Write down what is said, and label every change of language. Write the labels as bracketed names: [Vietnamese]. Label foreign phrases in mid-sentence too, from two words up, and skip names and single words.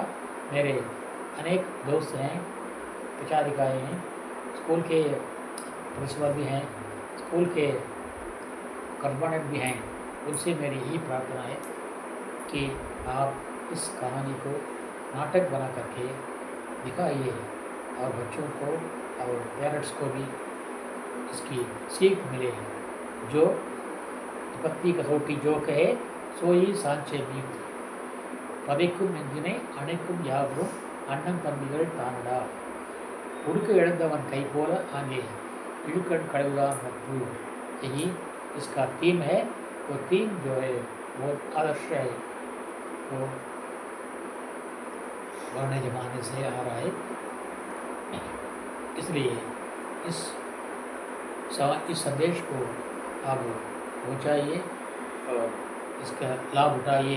[Hindi] मेरे अनेक दोस्त हैं, प्रचारिकाएँ हैं, स्कूल के प्रिंसिपल भी हैं, स्कूल के कॉरेस्पॉन्डेंट भी हैं, उनसे मेरी यही प्रार्थना है कि आप इस कहानी को नाटक बना करके दिखाइए, और बच्चों को और पेरेंट्स को भी इसकी सीख मिले। जो विपत्ति कसौटी जो कहे सोई सांचे मीत। [Tamil] பதைக்கும் நெஞ்சினை அணைக்கும் யாவரும் அண்ணன் தம்பிகள் தானடா। உடுக்கை இழந்தவன் கை போல ஆங்கே இடுக்கண் களைவதாம் நட்பு। [Hindi] यही इसका थीम है। वो थीम जो है वो आदर्श है, वो पुराने ज़माने से आ रहा है। इसलिए इस संदेश को आप पहुँचाइए और इसका लाभ उठाइए।